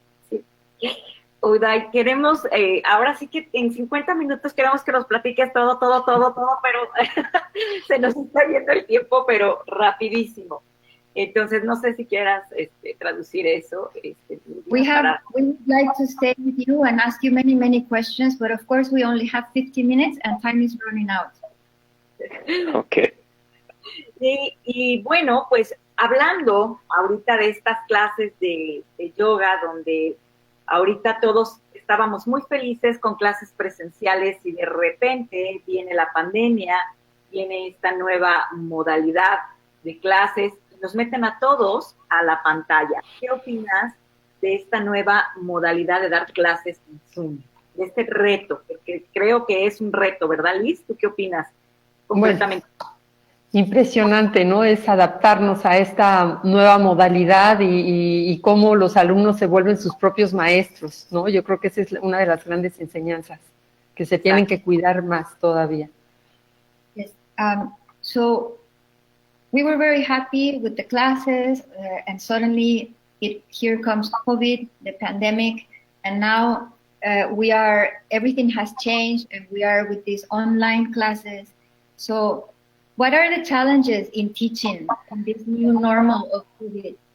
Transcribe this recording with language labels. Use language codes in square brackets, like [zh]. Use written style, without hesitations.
[es] Sí. Uday, queremos, ahora sí que en 50 minutos queremos que nos platiques todo, pero se nos está yendo el tiempo, pero rapidísimo. Entonces, no sé si quieras traducir eso. [en] We would like to stay with you and ask you many, many questions, but of course we only have 50 minutes and time is running out. Okay. [es] Y bueno, pues hablando ahorita de estas clases de yoga, donde ahorita todos estábamos muy felices con clases presenciales y de repente viene la pandemia, viene esta nueva modalidad de clases y nos meten a todos a la pantalla. ¿Qué opinas de esta nueva modalidad de dar clases en Zoom? De este reto, porque creo que es un reto, ¿verdad, Liz? ¿Tú qué opinas? Completamente. Bueno, impresionante, ¿no? Es adaptarnos a esta nueva modalidad y cómo los alumnos se vuelven sus propios maestros, ¿no? Yo creo que esa es una de las grandes enseñanzas, que se tienen que cuidar más todavía. [en] Yes. So we were very happy with the classes, and suddenly here comes COVID, the pandemic, and now everything has changed, and we are with these online classes. So what are the challenges in teaching in this new normal of COVID?